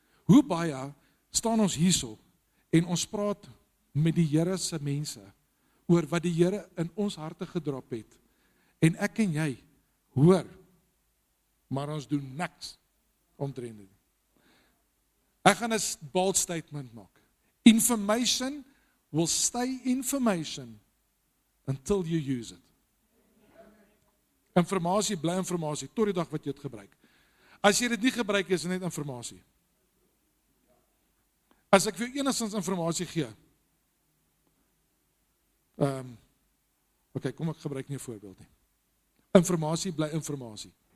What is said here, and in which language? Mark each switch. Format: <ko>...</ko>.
<af>Hoe baie staan ons hierso en ons praat met die Here se mense oor wat die Here in ons harte gedrop het. En ek en jy hoor, maar ons doen niks omtrent dit. Ek gaan 'n</af> <en>bold statement</en> <af>maak.</af> <en>Information will stay information until you use it.</en> <af>Informasie bly informasie tot die dag wat jy dit gebruik. As jy dit nie gebruik is dit net informasie. As ek vir jou enigstens informasie gee. Okay, kom ek gebruik nie 'n voorbeeld nie. Informasie bly informasie.</af>